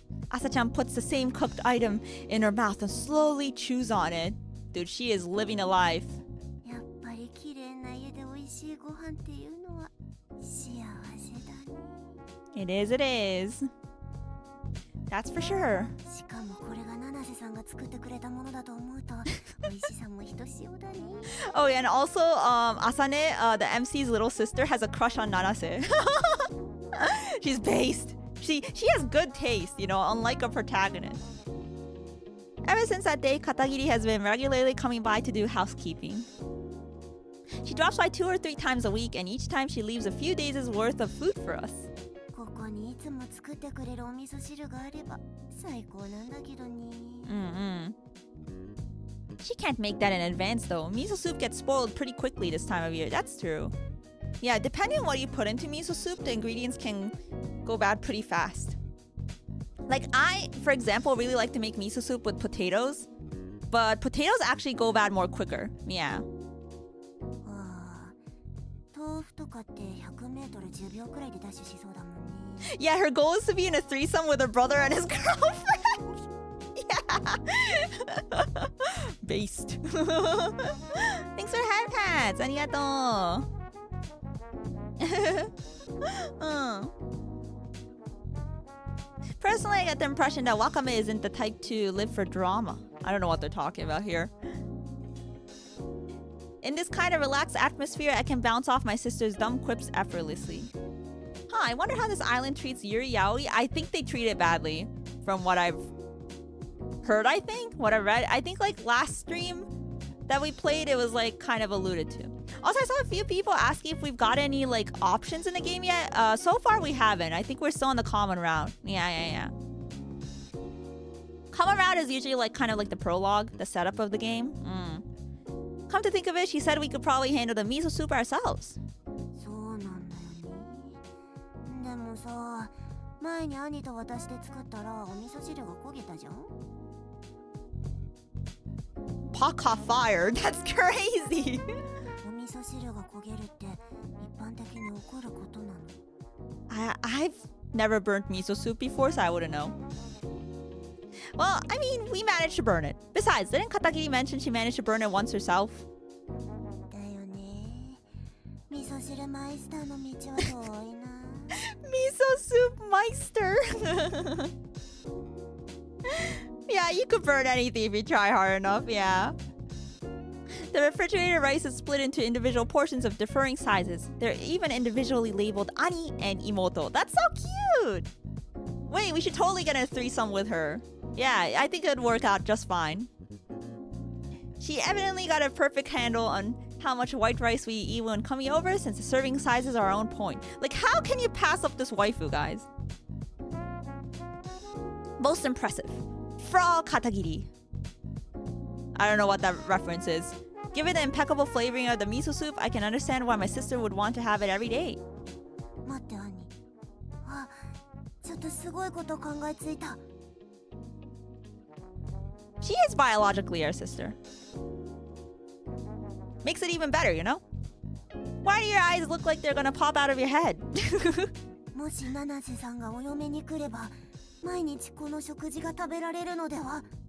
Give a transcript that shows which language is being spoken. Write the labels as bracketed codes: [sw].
[en] Asa-chan puts the same cooked item in her mouth and slowly chews on it. Dude, she is living a life. [ja] やっぱり綺麗な家で美味しいご飯っていうのは幸せだね。 [en] It is. That's for sure. [ja] しかもこれが七瀬さんが作ってくれたものだと思うと美味しさもひとしおだね。 [en] Oh, yeah, and also, Asane, the MC's little sister, has a crush on Nanase. She's based. She has good taste, you know, unlike a protagonist. Ever since that day, Katagiri has been regularly coming by to do housekeeping. She drops by 2 or 3 times a week, and each time she leaves a few days' worth of food for us. [ja] ここにいつも作ってくれるお味噌汁があれば最高なんだけどね。 [en] She can't make that in advance, though. Miso soup gets spoiled pretty quickly this time of year. That's true. Yeah, depending on what you put into miso soup, the ingredients can go bad pretty fast. Like I, for example, really like to make miso soup with potatoes, but potatoes actually go bad more quicker. Yeah. [ja] ああ、と豆腐とかって100メートル10秒くらいでダッシュしそうだもんね。 [en] Yeah, her goal is to be in a threesome with her brother and his girlfriend. Yeah. Based. Thanks for hand hats. [ja] Arigatou. [en] Personally, I get the impression that Wakame isn't the type to live for drama. I don't know what they're talking about here. In this kind of relaxed atmosphere, I can bounce off my sister's dumb quips effortlessly. Huh, I wonder how this island treats Yuri Yaoi. I think they treat it badly, from what I've heard, what I read. I think like last stream that we played, it was like kind of alluded to. Also, I saw a few people asking if we've got any like options in the game yet. So far we haven't. I think we're still in the common round. Yeah. Common round is usually like kind of like the prologue, the setup of the game. Come to think of it, she said we could probably handle the miso soup ourselves. [ja] そうなんだよね。でもさ、前に兄と私で作ったらお味噌汁が焦げたじゃん。 [en] Pot caught fire? That's crazy. [ja] お味噌汁が焦げるって一般的に起こることなの。 [en] I've never burnt miso soup before, so I wouldn't know. Well, I mean, we managed to burn it. Besides, didn't Katagiri mention she managed to burn it once herself? [ja] だよね。味噌汁マイスターの道は遠いな。 [en] Miso soup meister. Yeah, you could burn anything if you try hard enough, yeah. The refrigerated rice is split into individual portions of differing sizes. They're even individually labeled Ani and Imoto. That's so cute! Wait, we should totally get a threesome with her. Yeah, I think it would work out just fine. She evidently got a perfect handle on how much white rice we eat when coming over, since the serving sizes are on point. Like, how can you pass up this waifu, guys? Most impressive. Fra Katagiri. I don't know what that reference is. Given the impeccable flavoring of the miso soup, I can understand why my sister would want to have it every day. [ja] 待って兄。あ、ちょっとすごいこと考えついた。 [en] She is biologically our sister. Makes it even better, you know? Why do your eyes look like they're gonna pop out of your head? [ja] もし七瀬さんがお嫁に来れば、毎日この食事が食べられるのでは？